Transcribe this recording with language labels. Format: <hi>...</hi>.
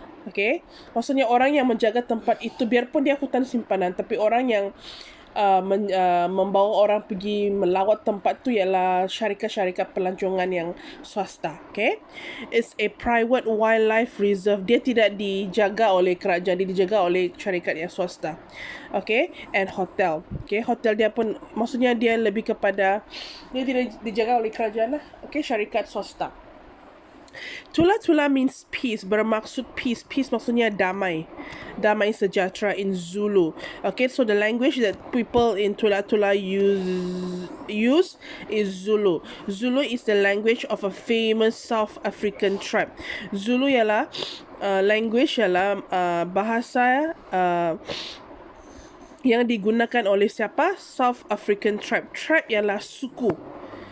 <ms>Okay, maksudnya orang yang menjaga tempat itu, biarpun dia hutan simpanan, tapi orang yang membawa orang pergi melawat tempat tu ialah syarikat-syarikat pelancongan yang swasta.</ms> <en>Okay, it's a private wildlife reserve.</en> <ms>Dia tidak dijaga oleh kerajaan, dia dijaga oleh syarikat yang swasta.</ms> <en>Okay, and hotel.</en> <ms>Okay, hotel dia pun maksudnya dia lebih kepada, dia tidak dijaga oleh kerajaan lah. Okay, syarikat swasta. Tula Tula</ms> <en>means peace,</en> <ms>bermaksud peace. Peace maksudnya damai. Damai sejahtera</ms> <en>in Zulu. Okay, so the language that people in Tula Tula use is Zulu. Zulu is the language of a famous South African tribe.</en> <ms>Zulu ialah language ialah bahasa yang digunakan oleh siapa?</ms> <en>South African tribe.</en> <ms>Tribe ialah suku.</ms>